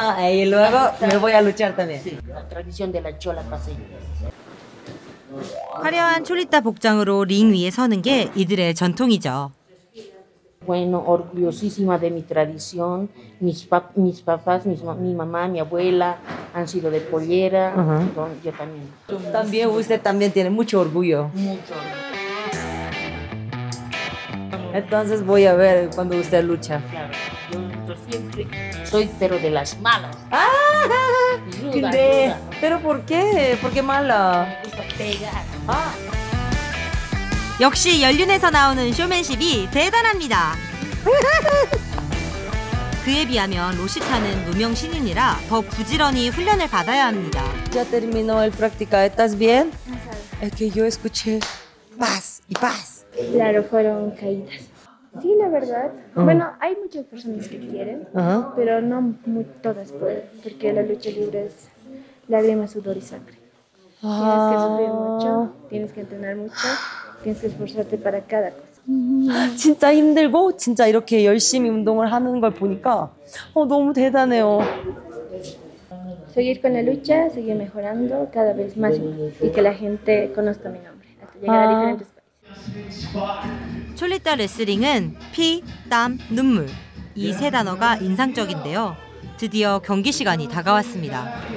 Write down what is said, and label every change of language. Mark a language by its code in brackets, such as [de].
[es] Y luego me voy a luchar también. Sí, la tradición de la chola paseña. [ko] 화려한 촐리타 복장으로 링 위에 서는 게 이들의 전통이죠. [es] Bueno, orgullosísima de mi tradición. Mis papás, mi mamá, mi abuela han sido de pollera. Entonces, yo también. También usted también tiene mucho orgullo. Mucho orgullo. Entonces voy a ver cuando usted lucha. Claro. Yo Soy pero de las malas. Ruda, [ko] 근데 [es] ruda. pero ¿por qué? ¿Por qué mala? Me gusta pegar. [ko] 역시 연륜에서 나오는 쇼맨십이 대단합니다. 그에 비하면 로시타는 무명 신인이라 더 부지런히 훈련을 받아야 합니다. [es] Ya terminó el práctica. ¿Estás bien? Es que yo escuché paz y paz. Claro, fueron caídas. Sí, la verdad. Bueno, hay muchas personas que quieren, pero no todas pueden, porque la lucha libre es lágrimas, sudor y sangre. Tienes que sufrir mucho, tienes que entrenar mucho, tienes que esforzarte para cada cosa. [ko] 진짜 힘들고 진짜 이렇게 열심히 운동을 하는 걸 보니까 너무 대단해요. [es] Seguir con la lucha, seguir mejorando cada vez más y que la gente conozca mi nombre, hasta llegar a diferentes países. [ko] 촐리타 레슬링은 피, 땀, 눈물 이 세 단어가 인상적인데요. 드디어 경기 시간이 다가왔습니다.